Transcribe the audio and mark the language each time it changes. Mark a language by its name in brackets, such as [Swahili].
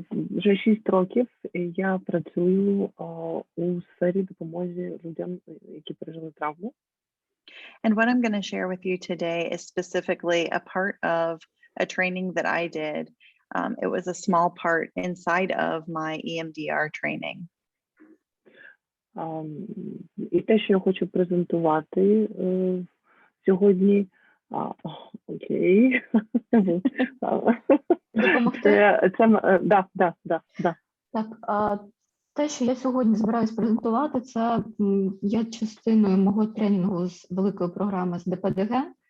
[Ukrainian] Вже 6 років я працюю у сфері допомоги людям, які пережили травму. [English] And what I'm going to share with you today is specifically a part of a training that I did. It was a small part inside of my EMDR training. [Ukrainian] І те, що я хочу презентувати сьогодні, окей. Допомогти? Да. Так, те, що я сьогодні збираюсь презентувати, це є частиною мого тренінгу з великої програми з ДПДГ.